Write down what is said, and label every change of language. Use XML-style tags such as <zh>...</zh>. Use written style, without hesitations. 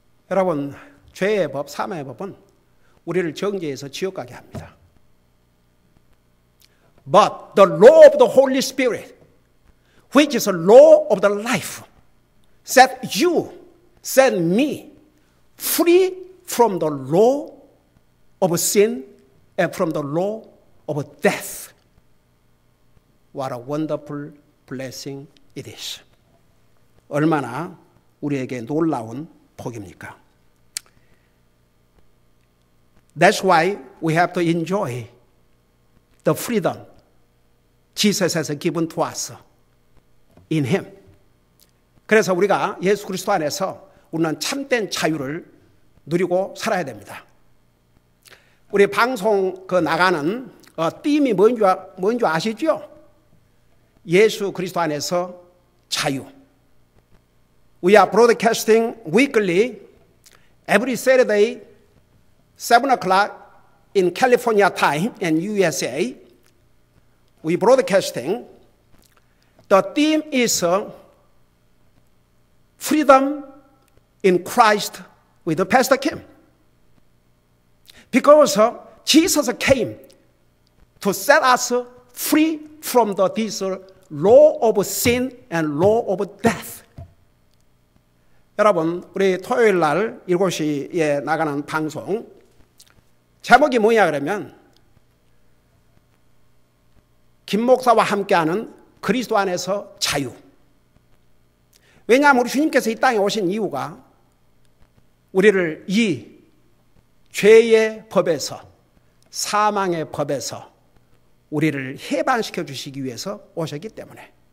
<ko>여러분, 죄의 법, 사망의 법은 우리를 정죄해서 지옥 가게 합니다.</ko> <en>But the law of the Holy Spirit, which is the law of the life, set you, set me free from the law of sin and from the law of death. What a wonderful blessing it is.</en> <ko>얼마나 우리에게 놀라운 복입니까?</ko> <en>That's why we have to enjoy the freedom Jesus has given to us in Him.</en> <ko>그래서 우리가 예수 그리스도 안에서 우리는 참된 자유를 누리고 살아야 됩니다. 우리 방송 나가는 띠임이 뭔지 아시죠? 예수 그리스도 안에서 자유.</ko> <en>We are broadcasting weekly, every Saturday, 7 o'clock in California time and USA. We broadcasting. The theme is freedom in Christ with Pastor Kim. Because Jesus came to set us free from this law of sin and law of death.</en> <ko>여러분, 우리 토요일 날 7시에 나가는 방송 제목이 뭐냐 그러면 김 목사와 함께하는 그리스도 안에서 자유. 왜냐하면 우리 주님께서 이 땅에 오신 이유가 우리를 이 죄의 법에서, 사망의 법에서 우리를 해방시켜 주시기 위해서 오셨기 때문에.</ko>